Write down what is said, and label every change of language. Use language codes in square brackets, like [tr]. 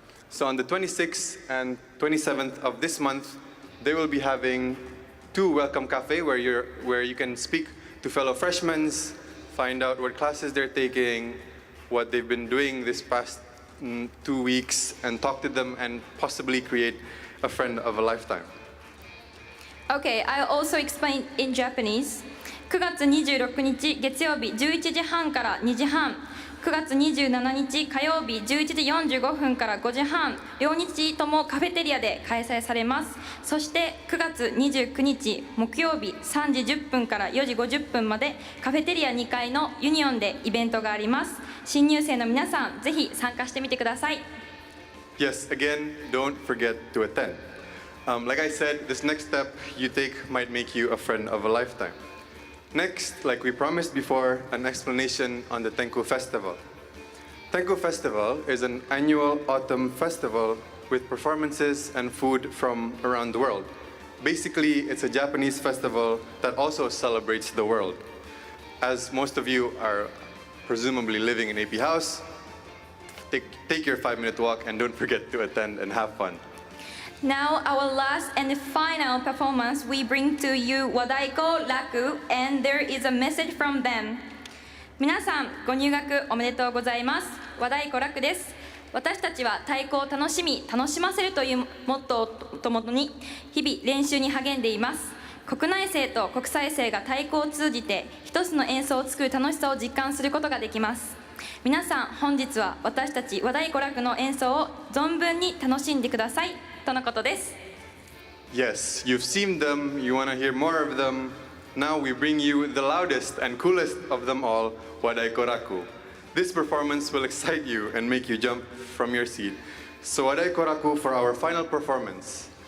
[en] So on the 26th and 27th of this month, they will be having 2 welcome cafe where you can speak to fellow freshmen, find out what classes they're taking, what they've been doing this past 2 weeks, and talk to them and possibly create a friend of a lifetime. Okay, I'll also explain in Japanese. [ja] 9月26日月曜日11時半から2時半、9月27日火曜日11時45分から5時半、両日ともカフェテリアで開催されます。そして9月29日木曜日3時10分から4時50分までカフェテリア2階のユニオンでイベントがあります。新入生の皆さん、ぜひ参加してみてください。 [en] Yes, again, don't forget to attend. Like I said, this next step you take might make you a friend of a lifetime. Next, like we promised before, an explanation on the Tenku Festival. Tenku Festival is an annual autumn festival with performances and food from around the world. Basically, it's a Japanese festival that also celebrates the world. As most of you are presumably living in AP House, take your 5-minute walk and don't forget to attend and have fun. Now, our last and final performance, we bring to you Wadaiko Raku, and there is a message from them. [ja] 皆さん、ご入学おめでとうございます。和太鼓楽です。私たちは太鼓を楽しみ、楽しませるというモットーともとに、日々練習に励んでいます。国内生と国際生が太鼓を通じて、一つの演奏を作る楽しさを実感することができます。皆さん、本日は私たち和太鼓楽の演奏を存分に楽しんでください。とのことです。 [en] Yes, you've seen them, you want to hear more of them. Now we bring you the loudest and coolest of them all, Wadaiko Raku. This performance will excite you and make you jump from your seat. So Wadaiko Raku for our final performance.